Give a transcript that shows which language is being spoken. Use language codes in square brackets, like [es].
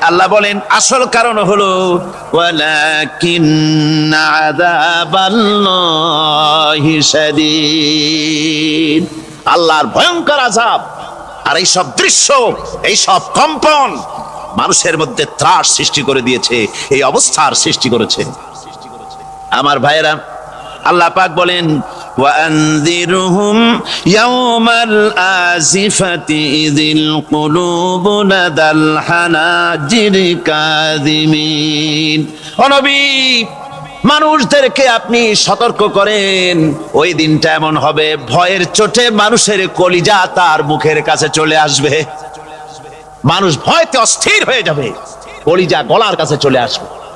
[bn] আল্লাহ বলেন আসল কারণ হলো ওয়ালাকিন্না আযাবাল্লাহি শাদীদ, আল্লাহর ভয়ঙ্কর আযাব। আর এই সব দৃশ্য, এই সব কম্পন মানুষের মধ্যে ত্রাস সৃষ্টি করে দিয়েছে, এই অবস্থার সৃষ্টি করেছে। আমার ভাইয়েরা, আল্লাহ পাক বলেন, [ar] وأنذرهم يوم الآزفة إذ القلوب لدى الحناجر كاظمين। [bn] ও নবী, মানুষদেরকে আপনি সতর্ক করেন, ওই দিনটা এমন হবে, ভয়ের চোটে মানুষের কলিজা তার মুখের কাছে চলে আসবে। মানুষ ভয়তে অস্থির হয়ে যাবে, কলিজা গলার কাছে চলে আসবে।